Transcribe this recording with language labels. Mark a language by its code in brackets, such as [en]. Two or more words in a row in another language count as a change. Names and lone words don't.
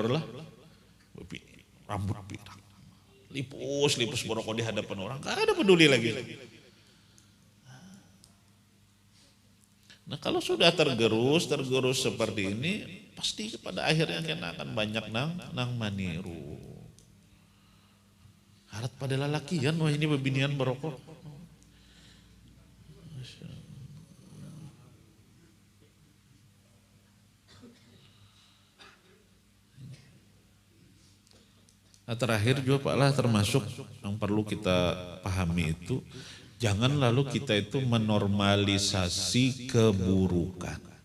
[bjn] Nur lah, rambut pirang, lipus berokok di hadapan orang, kada peduli lagi. [id] Nah kalau sudah tergerus seperti ini, pasti pada akhirnya kena akan banyak nang maniru. [bjn] Harat pada lalakian, wah ini bebinian berokok. [id] Nah terakhir juga Pak lah termasuk yang perlu kita pahami itu, jangan lalu kita itu menormalisasi keburukan.